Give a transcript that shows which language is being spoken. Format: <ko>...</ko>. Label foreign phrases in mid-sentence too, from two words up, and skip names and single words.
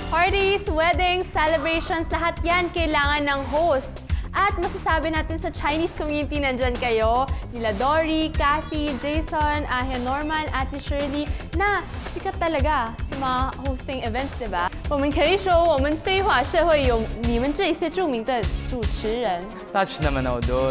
<en>Parties, weddings, celebrations,</en> <tl>lahat yan kailangan ng host. At masasabi natin sa</tl> <en>Chinese community,</en> <tl>nandyan kayo, nila Dory, Kathy, Jason, Norman, Ate Shirley, na sikat talaga sa mga</tl> <en>hosting events,</en> <tl>diba?</tl> <zh>我们可以说我们非华社会有你们这一些著名的主持人。</zh> <tl>Touch naman ako doon.</tl>